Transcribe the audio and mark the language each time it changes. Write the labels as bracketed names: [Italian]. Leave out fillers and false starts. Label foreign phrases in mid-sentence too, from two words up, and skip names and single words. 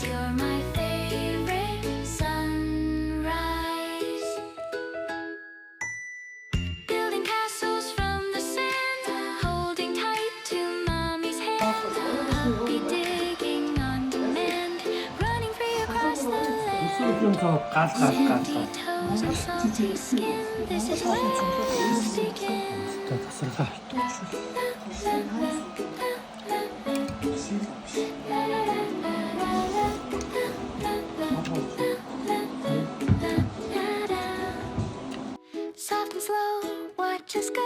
[English] You're my favorite sunrise. Building castles from the sand, holding tight to mommy's hand. Puppy digging on demand, running free across the land. [Mongolian] Сүүлийн цог гал. [English] toes and salty skin. This is where dreams begin. [Mongolian] Тасарлаа. [English] Soft and slow, watch us go.